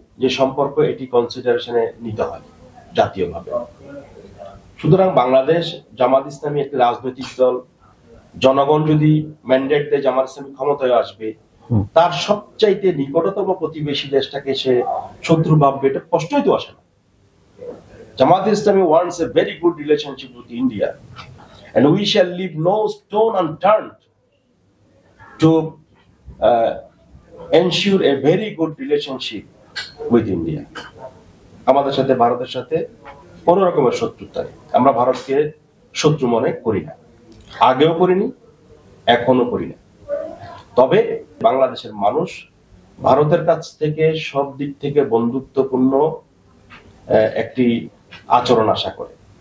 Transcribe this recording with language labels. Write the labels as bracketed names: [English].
[Bangla] যে সম্পর্ক, এটি কনসিডারেশনে নিতে হয় জাতীয়ভাবে। সুতরাং বাংলাদেশ জামাত ইসলামী একটি রাজনৈতিক দল। জনগণ যদি ম্যান্ডেট দেয় জামাত ইসলামী ক্ষমতায় আসবে, তার সবচাইতে নিকটতম প্রতিবেশী দেশটাকে সে শত্রু ভাববে, এটা প্রশ্নই তো আসে না। [English] Jamaat Islami wants a very good relationship with India, and we shall leave no stone unturned to ensure a very good relationship with India. [Bangla] আমাদের সাথে ভারতের সাথে কোন রকমের শত্রুতা নেই। আমরা ভারতকে শত্রু মনে করি না, আগেও করিনি, এখনো করি না। তবে বাংলাদেশের মানুষ ভারতের কাছ থেকে সব দিক থেকে বন্ধুত্বপূর্ণ একটি আচরণ আশা করে।